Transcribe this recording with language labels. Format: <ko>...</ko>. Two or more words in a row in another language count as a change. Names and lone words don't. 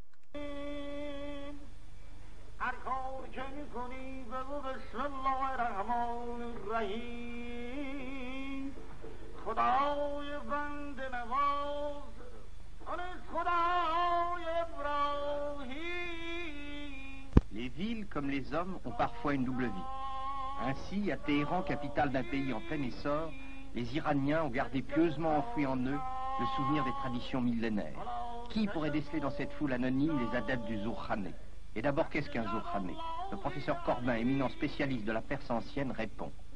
<fa>هر کار که میکنی بگو</fa> <ar>بسم الله الرحمن الرحیم</ar> <fa>خدای بنده نواز خدای ابراهیم.</fa> <fr>Les villes, comme les hommes, ont parfois une double vie. Ainsi, à Téhéran, capitale d'un pays en plein essor, les Iraniens ont gardé pieusement enfoui en eux le souvenir des traditions millénaires. Qui pourrait déceler dans cette foule anonyme les adeptes du Zourkhané? Et d'abord, qu'est-ce qu'un Zourkhané? Le professeur Corbin, éminent spécialiste de la Perse ancienne, répond.</fr>